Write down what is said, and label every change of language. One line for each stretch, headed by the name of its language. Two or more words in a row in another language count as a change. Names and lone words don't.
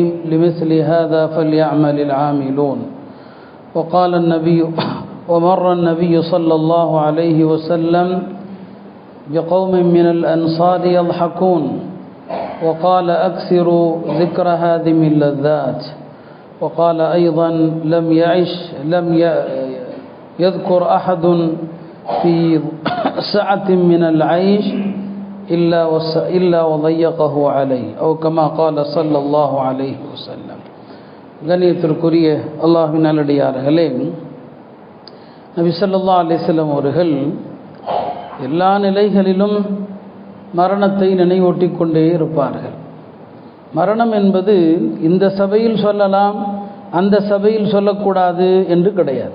Arabic: لمثل هذا فليعمل العاملون. وقال النبي ومر النبي صلى الله عليه وسلم بقوم من الأنصار يضحكون، وقال أكثروا ذكر هادم اللذات. وقال أيضا لم يذكر أحد في سعة من العيش إلا وضيقه عليه، أو كما قال صلى الله عليه وسلم.
Tamil: கண்ணியத்திற்குரிய அல்லாஹ்வின் நல்லடியார்களே, நபி
Arabic: صلى الله عليه وسلم
Tamil: அவர்கள் எல்லா நிலைகளிலும் மரணத்தை நினைவூட்டிக் கொண்டே இருப்பார்கள். மரணம் என்பது இந்த சபையில் சொல்லலாம், அந்த சபையில் சொல்லக்கூடாது என்று கிடையாது.